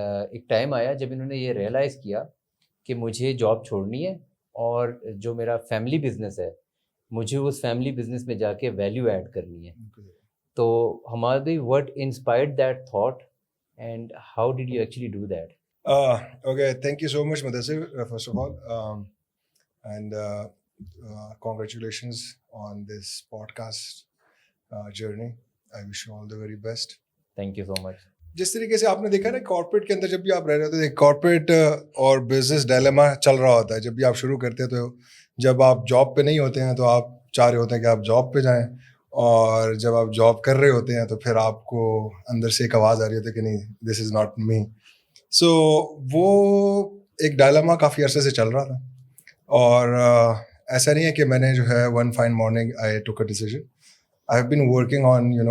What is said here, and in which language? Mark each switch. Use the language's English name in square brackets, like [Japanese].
[Urdu] ایک ٹائم آیا جب انہوں نے یہ ریئلائز کیا کہ مجھے جاب چھوڑنی ہے اور جو میرا فیملی بزنس ہے مجھے اس فیملی بزنس میں جا کے ویلیو ایڈ کرنی ہے۔ تو حماد بھائی [English] what inspired that thought and how did you actually do that? Okay, thank you so much Mudassir, first of all, and congratulations on this podcast journey. I wish you all the very best. Thank you so much. [Urdu] جس طریقے سے آپ نے دیکھا نا corporate کے اندر جب بھی آپ رہ رہے ہوتے ہیں، کارپوریٹ اور بزنس ڈائلیما چل رہا ہوتا ہے۔ جب بھی آپ شروع کرتے ہیں تو جب آپ جاب پہ نہیں ہوتے ہیں تو آپ چاہ رہے ہوتے ہیں کہ آپ جاب پہ جائیں، اور جب آپ جاب کر رہے ہوتے ہیں تو پھر آپ کو اندر سے ایک آواز آ رہی ہوتی ہے کہ نہیں، [English] This is not me. [Urdu] سو وہ ایک ڈائلیما کافی عرصے سے چل رہا تھا، اور ایسا نہیں ہے کہ میں نے جو ہے [English] One fine morning I took a decision. I have been working on